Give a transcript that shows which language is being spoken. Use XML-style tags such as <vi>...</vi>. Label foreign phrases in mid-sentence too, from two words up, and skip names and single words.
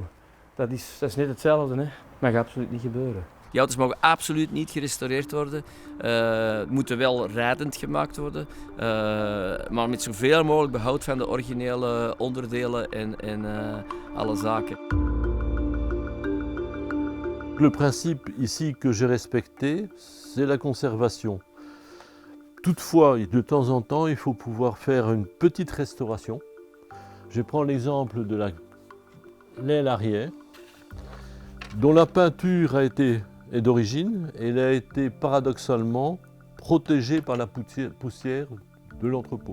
<nl>Dat is net hetzelfde. Hè. Mag absoluut niet gebeuren. Die auto's mogen absoluut niet gerestaureerd worden. Moeten wel rijdend gemaakt worden. Maar met zoveel mogelijk behoud van de originele onderdelen en alle zaken.</nl> <fr>Le principe ici que j'ai respecté, c'est la conservation. Toutefois, de temps en temps, il faut pouvoir faire une petite restauration. Je prends l'exemple de l'aile arrière, dont la peinture est d'origine et elle a été paradoxalement protégée par la poussière de l'entrepôt.</fr>